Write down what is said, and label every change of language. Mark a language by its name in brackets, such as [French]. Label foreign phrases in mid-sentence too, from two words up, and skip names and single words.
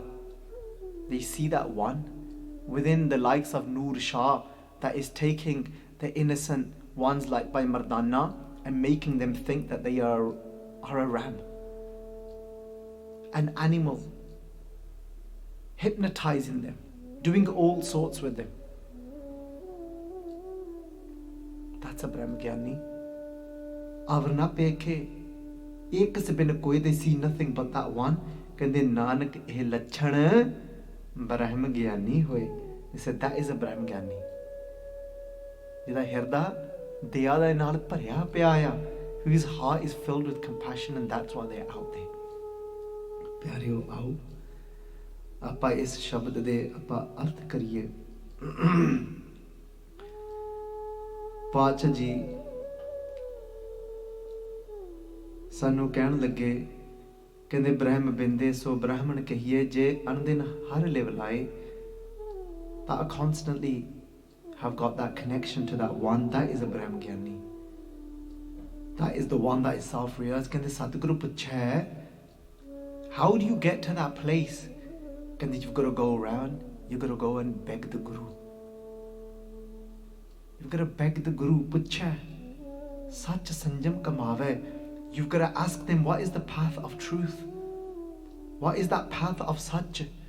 [English] They see that one within the likes of Noor Shah that is taking the innocent ones like by Mardana and making them think that they are a ram, an animal, hypnotizing them, doing all sorts with them. That's a Brahmagyani. [Punjabi] ਅਵਰਨ ਪੇਖੇ ਏਕ ਸੇ ਬਿਨ ਕੋਈ, [English] they see nothing but that one. [Punjabi] ਕਹਿੰਦੇ ਨਾਨਕ ਇਹ ਲੱਛਣ ਬ੍ਰਹਮਗਿਆਨੀ ਹੋਇ. [English] They said that is a Brahmagyani. [Punjabi] ਜਿਹਦਾ ਹਿਰਦਾ ਦਇਆ ਦਾ ਨਾਲ ਭਰਿਆ ਪਿਆ ਆ, [English] whose heart is filled with compassion, and that's why they are out there. [Punjabi] ਪਿਆਰਿਓ ਆਓ ਆਪਾਂ ਇਸ ਸ਼ਬਦ ਦੇ ਆਪਾਂ ਅਰਥ ਕਰੀਏ. ਪਾਤਸ਼ਾਹ ਜੀ ਸਾਨੂੰ ਕਹਿਣ ਲੱਗੇ, ਕਹਿੰਦੇ ਬ੍ਰਹਮ ਬਿੰਦੇ ਸੋ ਬ੍ਰਾਹਮਣ ਕਹੀਏ, ਜੇ ਅਨਦਿਨ ਹਰ ਲਿਵ ਲਾਏ ਤਾਂ [English] I constantly have got that connection to that one. That is a Brahmagyani. That is the one that is self-realized. [Punjabi] ਕਹਿੰਦੇ ਸਤਿਗੁਰੂ ਪੁੱਛਿਆ, [English] how do you get to that place? And you've got to go around, you've got to go and beg the Guru. You've got to beg the Guru. [Punjabi] ਪੁੱਛਾ, ਸੱਚ ਸੰਜਮ ਕਮਾਵੇ. [English] You've got to ask them, what is the path of truth? What is that path of Sach?